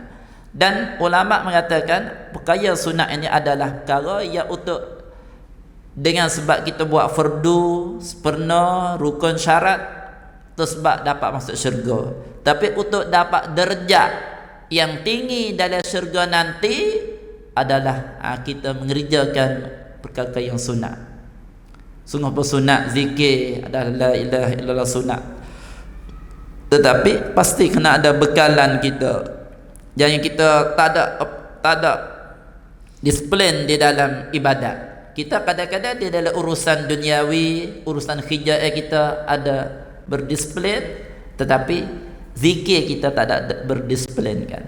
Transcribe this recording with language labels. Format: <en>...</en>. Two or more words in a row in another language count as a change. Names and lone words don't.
<ms>Dan ulama mengatakan perkara sunat ini adalah perkara yang untuk dengan sebab kita buat fardu, sempurna, rukun syarat, tu sebab dapat masuk syurga. Tapi untuk dapat derajat yang tinggi dalam syurga nanti adalah kita mengerjakan perkara yang sunat. Sungguh bersunat zikir adalah</ms> <ar>لا إله إلا الله</ar> <ms>sunat. Tetapi pasti kena ada bekalan kita. Jangan kita tak ada disiplin di dalam ibadat. Kita kadang-kadang di dalam urusan duniawi, urusan khijah kita ada berdisiplin, tetapi zikir kita tak ada berdisiplin kan.</ms>